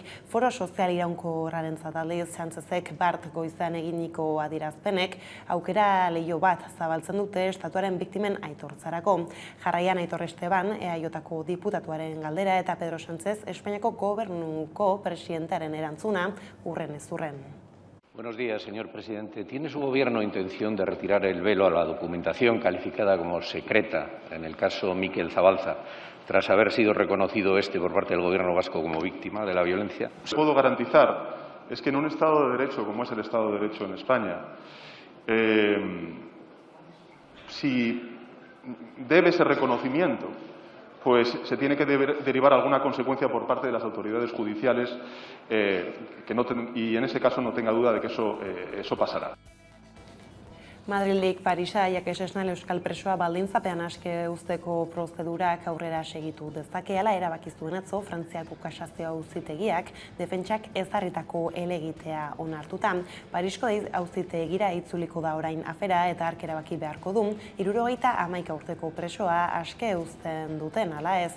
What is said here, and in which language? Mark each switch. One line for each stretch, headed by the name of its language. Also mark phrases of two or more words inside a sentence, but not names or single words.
Basque: Foro sozial iraunkorrarentzat aldiz Sánchezek bart goizan eginiko adierazpenek aukera leiho bat zabaltzen dute estatuaren biktimen aitortzarako. Jarraian Aitor Esteban, EAJko diputatuaren galdera eta Pedro Sánchez Espainiako gobernuko presidentaren erantzuna urren ez urren.
Spanish: Buenos días, señor presidente. ¿Tiene su gobierno intención de retirar el velo a la documentación calificada como secreta en el caso Mikel Zabalza, tras haber sido reconocido por parte del gobierno vasco como víctima de la violencia? Lo que puedo garantizar es que en un Estado de Derecho, como es el Estado de Derecho en España, si debe ese reconocimiento, pues se tiene que derivar alguna consecuencia por parte de las autoridades judiciales y en ese caso no tenga duda de que eso pasará.
Basque: Madrildik Parisa Jakes Esnal euskal presoa baldintzapean aske uzteko prozedurak aurrera segitu dezakeela erabaki zuen atzo Frantziako kasazio auzitegiak defentsak ezarritako helegitea onartuta. Parisko auzitegira itzuliko da orain afera eta hark erabaki beharko du 71 urteko presoa aske uzten duten ala ez.